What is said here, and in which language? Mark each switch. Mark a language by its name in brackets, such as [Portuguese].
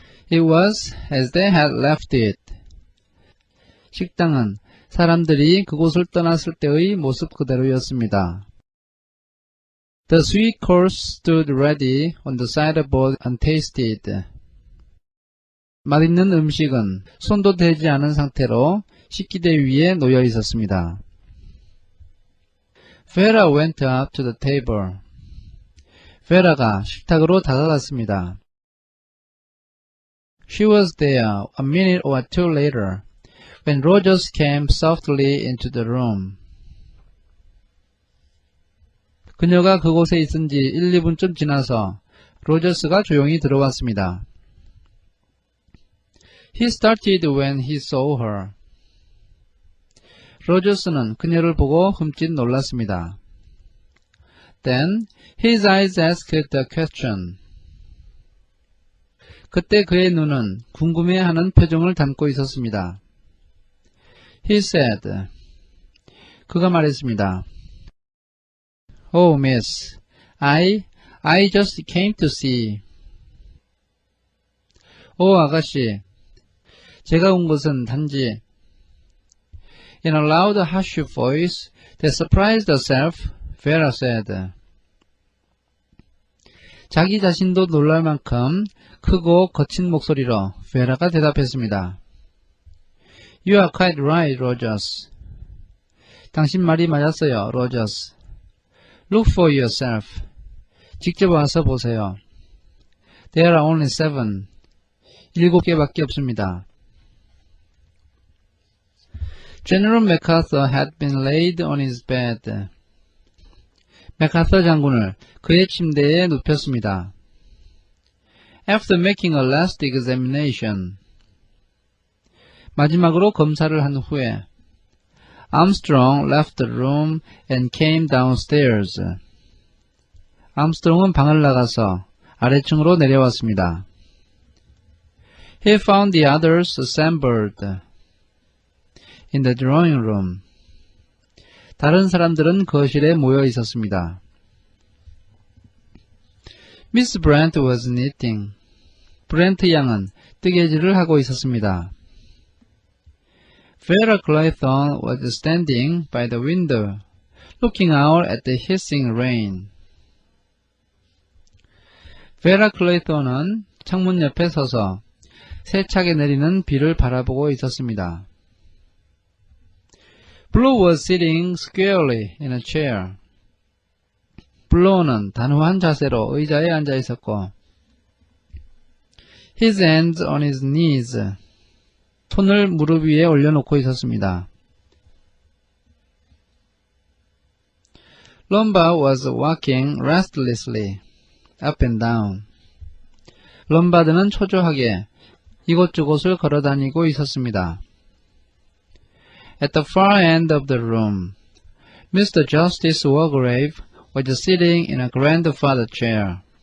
[English] It was as they had left it. [Korean] 식당은 사람들이 그곳을 떠났을 때의 모습 그대로였습니다. [English] The sweet course stood ready on the sideboard untasted. [Korean] 맛있는 음식은 손도 대지 않은 상태로 식기대 위에 놓여 있었습니다. [English] Vera went up to the table. [Korean] Vera가 식탁으로 다가갔습니다. [English] She was there a minute or two later when Rogers came softly into the room. [Korean] 그녀가 그곳에 있은 지 1, 2분쯤 지나서 로저스가 조용히 들어왔습니다. [English] He started when he saw her. [Korean] 로저스는 그녀를 보고 흠칫 놀랐습니다. [English] Then his eyes asked a question. [Korean] 그때 그의 눈은 궁금해하는 표정을 담고 있었습니다. [English] He said. [Korean] 그가 말했습니다. [English] Oh, miss, I just came to see. [Korean] 아가씨, 제가 온 것은 단지. [English] In a loud, harsh voice that surprised herself, Vera said. [Korean] 자기 자신도 놀랄 만큼 크고 거친 목소리로 베라가 대답했습니다. [English] You are quite right, Rogers. [Korean] 당신 말이 맞았어요, 로저스. [English] Look for yourself. [Korean] 직접 와서 보세요. [English] There are only 7. [Korean] 7개밖에 없습니다. [English] General MacArthur had been laid on his bed. [Korean] 맥아서 장군을 그의 침대에 눕혔습니다. [English] After making a last examination. [Korean] 마지막으로 검사를 한 후에 [English] Armstrong left the room and came downstairs. [Korean] 암스트롱은 방을 나가서 아래층으로 내려왔습니다. [English] He found the others assembled in the drawing room. [Korean] 다른 사람들은 거실에 모여 있었습니다. [English] Miss Brent was knitting. [Korean] 브렌트 양은 뜨개질을 하고 있었습니다. [English] Vera Clayton was standing by the window, looking out at the hissing rain. [Korean] Vera Clayton은 창문 옆에 서서 세차게 내리는 비를 바라보고 있었습니다. [English] Blue was sitting squarely in a chair. [Korean] 블루는 단호한 자세로 의자에 앉아 있었고, [English] his hands on his knees. [Korean] 손을 무릎 위에 올려놓고 있었습니다. [English] Lombard was walking restlessly up and down. [Korean] 롬바드는 초조하게 이곳저곳을 걸어다니고 있었습니다. [English] At the far end of the room, Mr. Justice Wargrave was sitting in a grandfather chair.